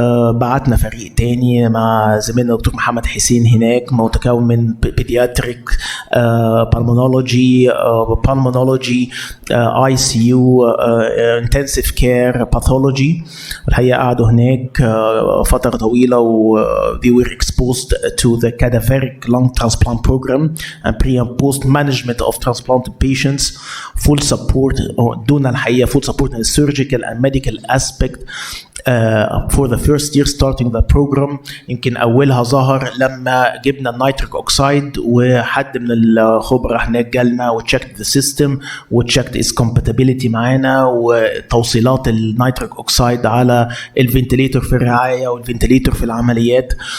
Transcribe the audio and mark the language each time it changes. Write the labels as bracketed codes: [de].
[ar] بعتنا فريق تاني مع زميلنا دكتور محمد حسين هناك، متكون من بيدياتريك، بالمونولوجي، اي سي يو، انتنسيف كير، باثولوجي. الحقيقه قعدوا هناك فتره طويله و [en] they were exposed to the cadaveric lung transplant program and pre and post management of transplanted patients. full support [ar] دون الحقيقه [en] full support in the surgical and medical aspect for the first year starting the program. [ar] يمكن أولها ظهر لما جبنا النيتريك أوكسايد، وحد من الخبراء هناك جالنا وتشيكت [en] the system [ar] وتشيكت [en] its compatibility [ar] معانا، وتوصيلات النيتريك أوكسايد على الفنتليتور في الرعاية والفنتليتور في العمليات.